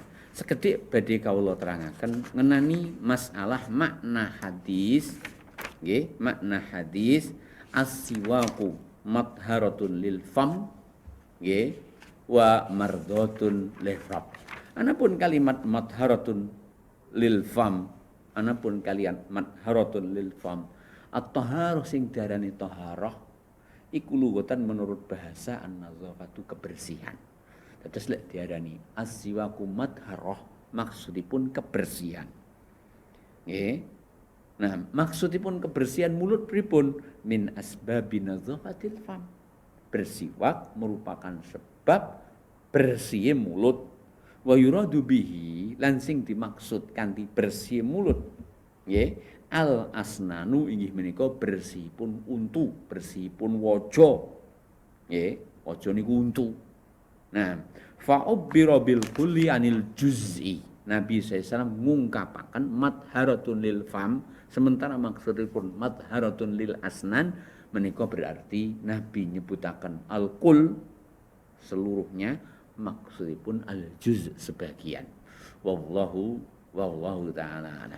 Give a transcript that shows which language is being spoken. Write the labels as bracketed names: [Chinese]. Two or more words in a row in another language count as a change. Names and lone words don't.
[Javanese] Sekedhik badhe kawula terangaken ngenani masalah makna hadis nggih makna hadis [Arabic] السواك مطهرة للفم [Javanese] nggih [Arabic] ومرضاة للرب. [Javanese] Anapun kalimat [Arabic] مطهرة للفم [Javanese] anapun kalian [Arabic] مطهرة للفم [Javanese] at-taharah sing diarani taharah iku lughatan menurut bahasa an-nazafatu kebersihan. Terus lek diarani as-siwaqu matharah maksudipun kebersihan. Nggih. Nah, maksudipun kebersihan mulut pripun [Arabic] من أسباب نظافة الفم. [Javanese] Bersiwak merupakan sebab bersih mulut. [Arabic] ويراد به [Javanese] lan sing dimaksud kanthi bersih mulut. Nggih, [Arabic] الأسنان [Javanese] inggih menika bersihipun untu, bersihipun waja. Nggih, waja niku untu. Nah, [Arabic] فعبر بالكل عن الجزء. [Javanese] Nabi SAW ngungkapaken [Arabic] مطهرة للفم, [Javanese] sementara maksudipun [Arabic] مطهرة للأسنان [Javanese] menika berarti Nabi nyebutaken al-kul seluruhnya maksudipun al-juz sebagian. [Arabic] والله تعالى أعلم.